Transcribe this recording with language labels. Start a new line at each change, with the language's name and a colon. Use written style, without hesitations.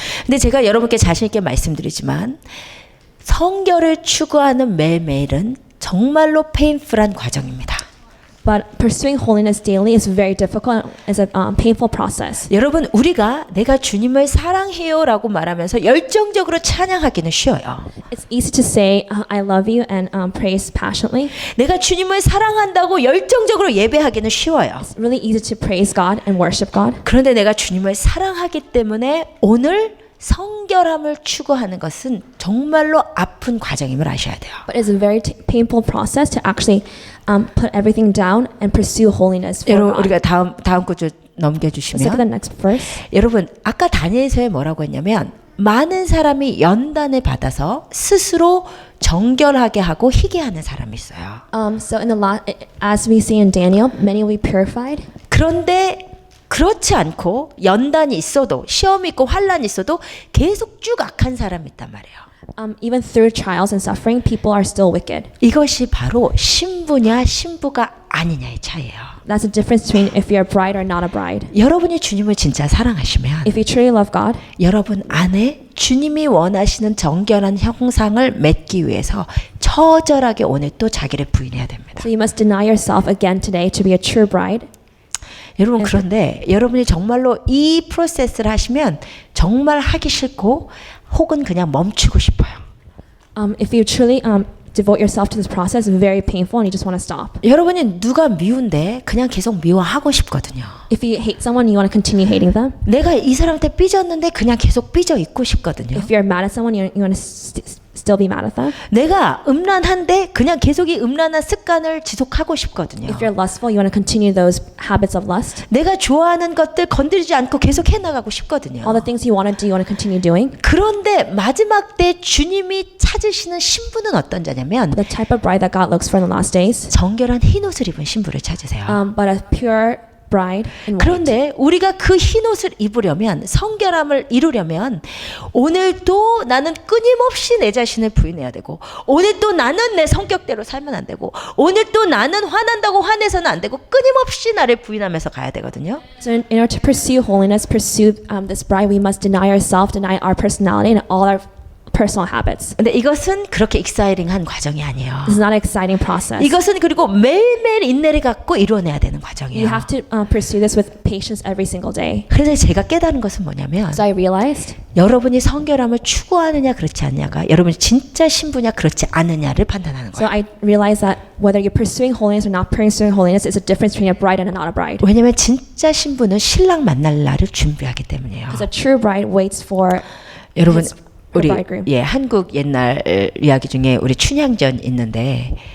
Korean: 근데 제가 여러분께 자신 있게 말씀드리지만 성결을 추구하는 매일매일은 정말로 페인풀한 과정입니다.
English: But pursuing holiness daily is very difficult. It's a painful process.
Korean: 여러분 우리가 내가 주님을 사랑해요라고 말하면서 열정적으로 찬양하기는 쉬워요.
English: It's easy to say I love you and praise passionately.
Korean: 내가 주님을 사랑한다고 열정적으로 예배하기는 쉬워요.
English: It's really easy to praise God and worship God.
Korean: 그런데 내가 주님을 사랑하기 때문에 오늘 성결함을 추구하는 것은 정말로 아픈 과정임을 아셔야 돼요.
English: But it's a very painful process to actually put everything down and pursue holiness for
Korean: 여러분
English: God.
Korean: 우리가 다음 구절
English: Let's look at the
Korean: 넘겨주시면
English: next verse.
Korean: 여러분 아까 다니엘서에 뭐라고 했냐면 많은 사람이 연단을 받아서 스스로 정결하게 하고 희게 하는 사람이 있어요.
English: So in as we see in Daniel, many will be purified.
Korean: 그런데 그렇지 않고 연단이 있어도 시험이 있고 환란이 있어도 계속 쭉 악한 사람이 있단 말이에요.
English: Even through trials and suffering, people are still wicked.
Korean: 이것이 바로 신부냐 신부가 아니냐의 차이예요.
English: That's the difference between if you're a bride or not a bride.
Korean: 여러분이 주님을 진짜 사랑하시면
English: If you truly love God,
Korean: 여러분 안에 주님이 원하시는 정결한 형상을 맺기 위해서 처절하게 오늘 또 자기를 부인해야 됩니다.
English: so you must deny yourself again today to be a true bride.
Korean: 여러분 그런데 여러분이 정말로 이 프로세스를 하시면 정말 하기 싫고 혹은 그냥 멈추고 싶어요.
English: If you truly devote yourself to this process, it's very painful and you just want to stop.
Korean: 여러분이 누가 미운데 그냥 계속 미워하고 싶거든요.
English: If you hate someone, you want to continue hating them.
Korean: 내가 이 사람한테 삐졌는데 그냥 계속 삐져 있고 싶거든요.
English: If you're mad at someone, you want to still be mad at them.
Korean: 내가 음란한데 그냥 계속 이 음란한 습관을 지속하고 싶거든요.
English: If you're lustful, you want to continue those habits of lust.
Korean: 내가 좋아하는 것들 건드리지 않고 계속 해나가고 싶거든요.
English: All the things you want to do, you want to continue doing.
Korean: 그런데 마지막 때 주님이 찾으시는 신부는 어떤 자냐면
English: The type of bride that God looks for in the last days,
Korean: 정결한 흰 옷을 입은 신부를 찾으세요.
English: but a pure bride in white.
Korean: 그런데 우리가 그 흰 옷을 입으려면 성결함을 이루려면 오늘도 나는 끊임없이 내 자신을 부인해야 되고 오늘도 나는 내 성격대로 살면 안 되고 오늘도 나는 화난다고 화내서는 안 되고 끊임없이 나를 부인하면서 가야 되거든요.
English: So in order to pursue holiness, pursue this bride, we must deny ourselves, deny our personality and all our personal habits.
Korean: 근데 이것은 그렇게 익사이링한 과정이 아니에요.
English: This is not an exciting process.
Korean: 이것은 그리고 매일매일 인내를 갖고 이루어내야 되는
English: You
Korean: 과정이에요.
English: have to pursue this with patience every single day.
Korean: 그래서 제가 깨달은 것은 뭐냐면
English: So I realized
Korean: 여러분이 성결함을 추구하느냐 그렇지 않냐가 여러분이 진짜 신부냐 그렇지 않느냐를 판단하는
English: So
Korean: 거예요.
English: I realized that whether you're pursuing holiness or not pursuing holiness is a difference between a bride and a not a bride.
Korean: 왜냐하면 진짜 신부는 신랑 만날 날을 준비하기 때문이에요.
English: Because a true bride waits for
Korean: 여러분
English: his
Korean: 우리
English: bridegroom.
Korean: 한국 옛날 이야기 중에 우리 춘향전 있는데